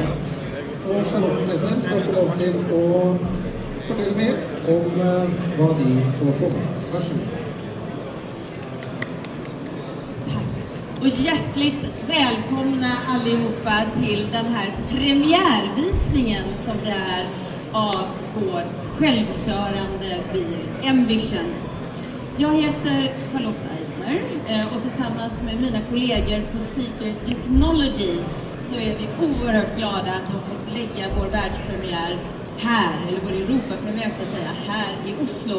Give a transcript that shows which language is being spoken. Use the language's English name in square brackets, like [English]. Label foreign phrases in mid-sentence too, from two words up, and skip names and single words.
[Norwegian] Og Charlotte Eisner skal få lov til å fortelle mer om hva de kommer på med. Vær så god. [Swedish] Och hjärtligt välkomna allihopa till den här premiärvisningen som det är av vår självkörande bil M-Vision. Jag heter Charlotte Eisner och tillsammans med mina kollegor på Seeker Technology så är vi oerhört glada att ha fått lägga vår världspremiär här, eller vår Europapremiär ska jag säga, här i Oslo.